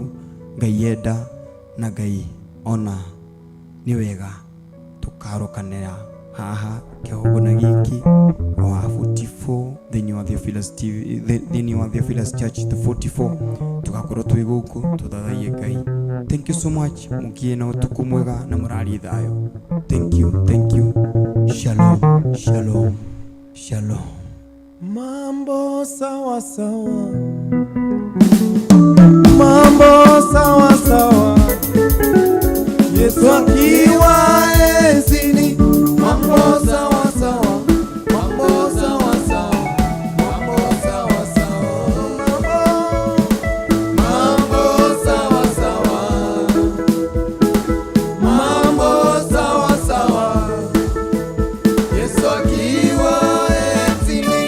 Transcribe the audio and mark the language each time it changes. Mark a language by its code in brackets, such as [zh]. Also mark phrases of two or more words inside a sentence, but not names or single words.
[ki] Ngai yenda na Ngai ona nĩ wega tũkarokanĩra haha kĩgongona gĩkĩ wa 44 thĩinĩ wa Theophilus TV, thĩinĩ wa Theophilus Church 44. Tugakorwo twĩ gũkũ tũthathaiye Ngai. [en] Thank you so much. [ki] Mũgĩe na ũtukũ mwega na mũrari thayũ. [en] Thank you. Shalom. [sw] Mambo sawa sawa, mambo sawa sawa, Yesu akiwa enzini. Mambo sawa sawa, mambo sawa sawa, mambo sawa sawa, mambo sawa sawa, mambo sawa sawa, Yesu akiwa enzini.